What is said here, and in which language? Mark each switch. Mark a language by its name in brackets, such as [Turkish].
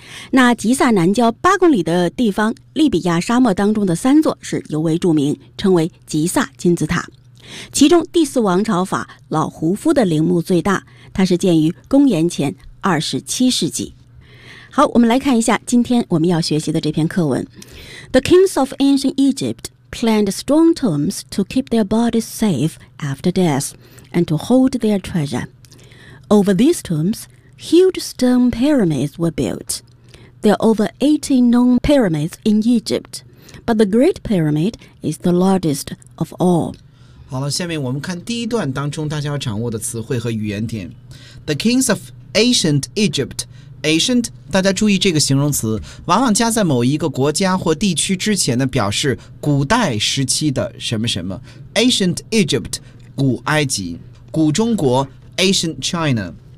[Chinese] 那吉萨南郊8公里的地方，利比亚沙漠当中的三座是尤为著名，称为吉萨金字塔。其中第四王朝法老胡夫的陵墓最大，它是建于公元前27世纪。好，我们来看一下今天我们要学习的这篇课文。 [English] The kings of ancient Egypt planned strong tombs to keep their bodies safe after death and to hold their treasure. Over these tombs, huge stone pyramids were built. There are over 18 known pyramids in Egypt, but the Great Pyramid is the largest of all. [Chinese] 好了，下面我们看第一段当中大家要掌握的词汇和语言点。 [English] The kings of ancient Egypt. [Chinese] Ancient， 大家注意这个形容词，往往加在某一个国家或地区之前的，表示古代时期的什么什么。 [English] Ancient Egypt， [Chinese] 古埃及，古中国 ， [English] Ancient China。